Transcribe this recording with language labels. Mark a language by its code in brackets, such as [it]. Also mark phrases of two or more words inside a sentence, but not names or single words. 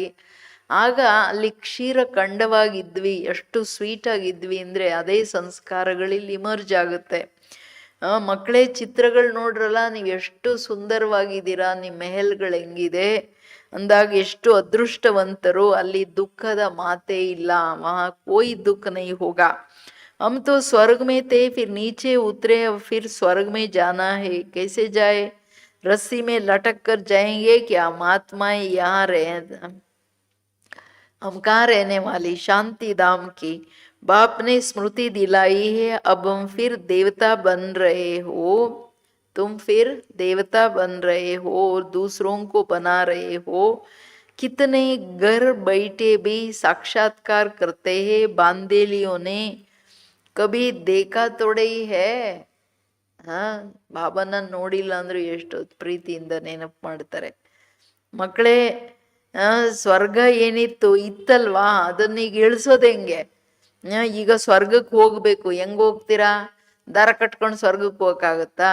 [kn] ಆಗ ಅಲ್ಲಿ ಕ್ಷೀರ ಖಂಡವಾಗಿದ್ವಿ, ಎಷ್ಟು ಸ್ವೀಟ್ ಆಗಿದ್ವಿ ಅಂದರೆ ಅದೇ ಸಂಸ್ಕಾರಗಳಲ್ಲಿ ಇಮರ್ಜ್ ಆಗುತ್ತೆ. ಮಕ್ಕಳೇ ಚಿತ್ರಗಳು ನೋಡ್ರಲ್ಲ, ನೀವು ಎಷ್ಟು ಸುಂದರವಾಗಿದ್ದೀರಾ, ನಿಮ್ಮ ಮೆಹಲ್ಗಳು ಹೆಂಗಿದೆ ಅಂದಾಗ ಎಷ್ಟು ಅದೃಷ್ಟವಂತರು. ಅಲ್ಲಿ ದುಃಖದ ಮಾತೇ ಇಲ್ಲ, [hi] वहाँ कोई दुःख नहीं होगा. हम तो स्वर्ग में थे, फिर नीचे उतरे, फिर स्वर्ग में जाना है, कैसे जाए, रस्सी में लटक कर जाएंगे क्या, महात्माएं यहाँ रहे, हम कहाँ रहने वाली, शांति धाम की. बाप ने स्मृति दिलाई है, अब हम फिर देवता बन रहे हो, तुम फिर देवता बन रहे हो और दूसरों को बना रहे हो. कितने घर बैठे भी साक्षात्कार करते हैं, बांदेलियों ने कभी देखा तोडै है. [kn] ಬಾಬಾನ ನೋಡಿಲ್ಲ ಅಂದ್ರೆ ಎಷ್ಟು ಪ್ರೀತಿಯಿಂದ ನೆನಪು ಮಾಡ್ತಾರೆ ಮಕ್ಕಳೇ. ಸ್ವರ್ಗ ಏನಿತ್ತು ಇತ್ತಲ್ವಾ, ಅದನ್ನೀಗ ಇಳಿಸೋದು ಹೆಂಗೆ. ಈಗ ಸ್ವರ್ಗಕ್ಕೆ ಹೋಗ್ಬೇಕು, ಹೆಂಗ್ ಹೋಗ್ತೀರಾ, ದಾರ ಕಟ್ಕೊಂಡು ಸ್ವರ್ಗಕ್ಕೆ ಹೋಗಕ್ಕಾಗತ್ತಾ.